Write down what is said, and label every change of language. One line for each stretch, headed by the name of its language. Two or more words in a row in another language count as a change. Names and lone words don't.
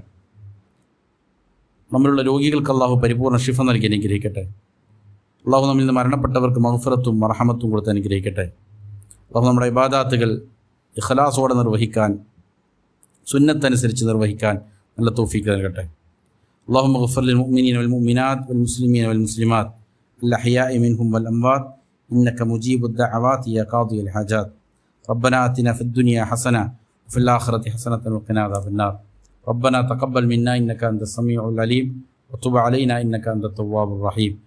Malayalam: നമ്മളുള്ള രോഗികൾക്ക് അല്ലാഹു പരിപൂർണ്ണ ശിഫ നൽകി അനുഗ്രഹിക്കട്ടെ. അല്ലാഹു നമ്മിൽ നിന്ന് മരണപ്പെട്ടവർക്ക് മഗ്ഫിറത്തും മർഹമത്തും കൊടുത്ത് അനുഗ്രഹിക്കട്ടെ. അല്ലാഹു നമ്മുടെ ഇബാദത്തുകൾ ഇഖ്ലാസോടെ നിർവഹിക്കാൻ, സുന്നത്തനുസരിച്ച് നിർവഹിക്കാൻ നല്ല തൗഫീഖ് നൽകട്ടെ.
Arabic: اللهم اغفر للمؤمنين والمؤمنات والمسلمين والمسلمات الأحياء منهم والأموات إنك مجيب الدعوات يا قاضي الحاجات. ربنا آتنا في الدنيا حسنة وفي الآخرة حسنة وقنا عذاب النار. ربنا تقبل منا إنك أنت السميع العليم وتب علينا إنك أنت التواب الرحيم.